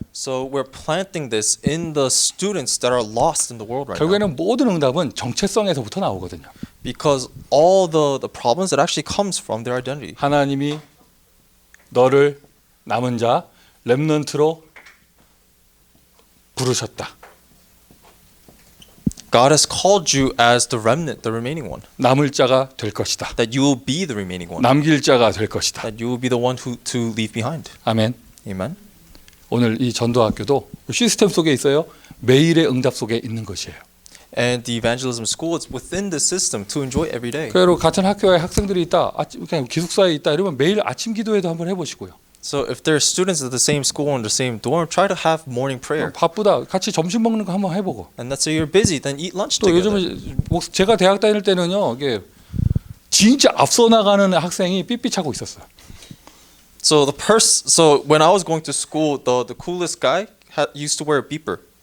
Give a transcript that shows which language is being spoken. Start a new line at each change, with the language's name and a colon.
English: So we're planting this in the students that are lost in the world right now.
Korean: 결국에는 모든 응답은 정체성에서부터 나오거든요.
English: Because all the problems that actually comes from their identity.
Korean: 하나님이 너를 남은 자 렘넌트로 부르셨다.
English: God has called you as the remnant, the remaining one.
Korean: 남을 자가 될 것이다.
English: That you will be the remaining one.
Korean: 남길 자가 될 것이다.
English: That you will be the one to leave behind.
Korean: 아멘.
English: Amen.
Korean: 오늘 이 전도학교도 시스템 속에 있어요. 매일의 응답 속에 있는 것이에요.
English: And the evangelism school is within the system to enjoy every day.
Korean: 그래서 같은 학교에 학생들이 있다, 그냥 기숙사에 있다 이러면 매일 아침 기도회도 한번 해보시고요.
English: So if there are students at the same school in the same dorm, try to have morning prayer.
Korean: 바쁘다, 같이 점심 먹는 거 한번 해보고.
English: And let's say you're busy, then eat lunch
Korean: 또
English: together.
Korean: 요즘은 제가 대학 다닐 때는요, 이게 진짜 앞서 나가는 학생이 삐삐차고 있었어요.
English: So when I was going to school, the coolest guy used to wear a beeper.